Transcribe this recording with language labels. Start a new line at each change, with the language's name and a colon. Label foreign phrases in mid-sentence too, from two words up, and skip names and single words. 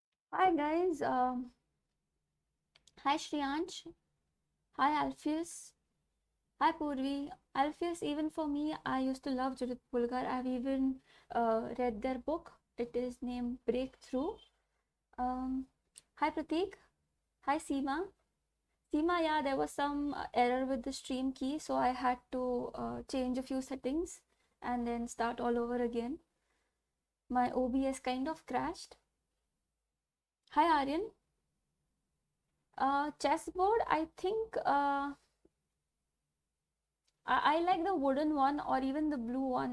English: Hi guys, hi Shriyansh, hi Alpheus, hi Purvi. Alpheus, even for me, I used to love Judith Pulgar. I've even read their book. It is named Breakthrough. Hi Prateek, hi Seema. Seema, yeah, there was some error with the stream key, so I had to change a few settings and then start all over again. My OBS kind of crashed. Hi Aryan. Chessboard, I think I like the wooden one or even the blue one.